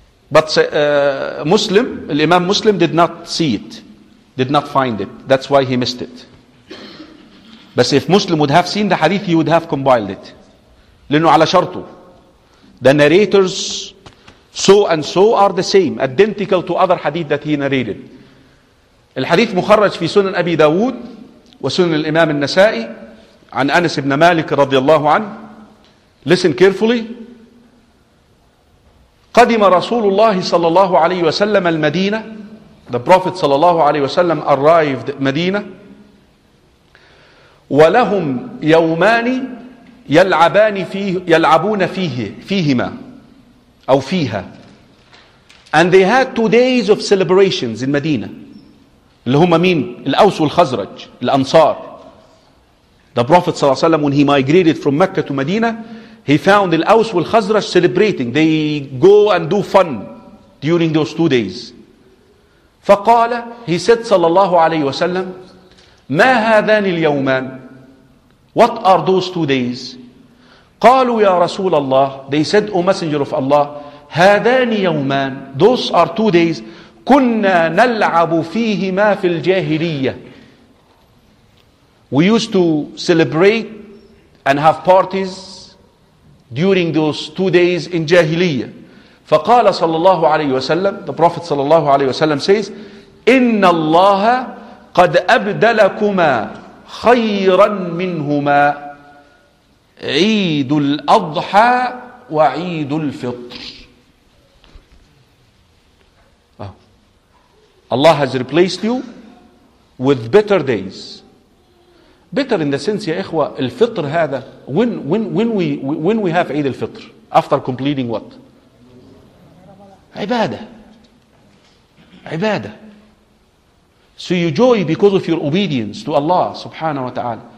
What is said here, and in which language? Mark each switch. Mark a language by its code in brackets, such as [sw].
[en] But Muslim, Imam Muslim did not see it, did not find it. That's why he missed it. But if Muslim would have seen the hadith, he would have compiled it. [ar] لأنه على شرطه. [en] The narrators so and so are the same, identical to other hadith that he narrated. [ar] الحديث مخرج في سنن أبي داود وسنن الإمام النسائي عن أنس بن مالك رضي الله عنه. [en] Listen carefully. [ar] قدم رسول الله صلى الله عليه وسلم المدينة. [en] The Prophet [ar] صلى الله عليه وسلم [en] arrived مدينة. [ar] ولهم يومان يلعبان فيه يلعبون فيه فيهما أو فيها. [en] And they had 2 days of celebrations in Medina. [ar] اللي هم مين؟ الأوس والخزرج, الأنصار. [en] The Prophet [ar] صلى الله عليه وسلم, [en] when he migrated from Mecca to Medina, he found الأوس والخزرج celebrating. They go and do fun during those 2 days. [ar] فقال, [en] he said [ar] صلى الله عليه وسلم, ما هذان اليومان؟ [en] What are those 2 days? [ar] قالوا يا رسول الله, [en] they said, O Messenger of Allah, [ar] هذان يومان, [en] those are 2 days, [ar] كنا نلعب فيهما في الجاهلية. [en] We used to celebrate and have parties during those 2 days in جاهلية. [ar] فقال صلى الله عليه وسلم, [en] the Prophet [ar] صلى الله عليه وسلم [en] says, [ar] إن الله قد أبدلكما خيرا منهما عيد الأضحى وعيد الفطر. [en] Allah has replaced you with better days. Bitter in the sense, ya ikhwa, al-fitr hada, when we have Eid al-Fitr, after completing what? Ibadah. So you joy because of your obedience to Allah subhanahu wa ta'ala.